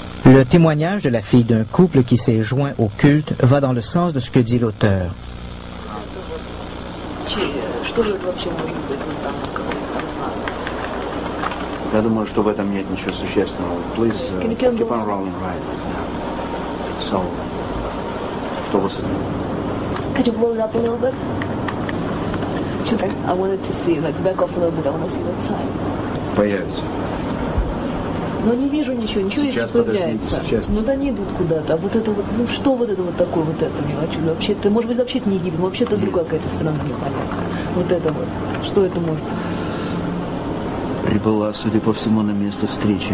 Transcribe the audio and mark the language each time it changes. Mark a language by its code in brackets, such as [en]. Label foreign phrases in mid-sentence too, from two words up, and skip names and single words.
[fr] Le témoignage de la fille d'un couple qui s'est joint au culte va dans le sens de ce que dit l'auteur. [ru] Я думаю, что в этом нет ничего существенного. [en] Please keep on rolling, right? So, what was it? Could you blow it up a little bit? I wanted to see, like, back off a little bit. I want to see that side. [ru] Появится. Но не вижу ничего Сейчас, здесь появляется. Сейчас. Ну да, они идут куда-то. А вот это вот, ну что вот это вот такое, вот это не хочу. Вообще, это, может быть, вообще это не Египет, вообще это другая какая-то страна, непонятно. Вот это вот. Что это может быть? Прибыла, судя по всему, на место встречи.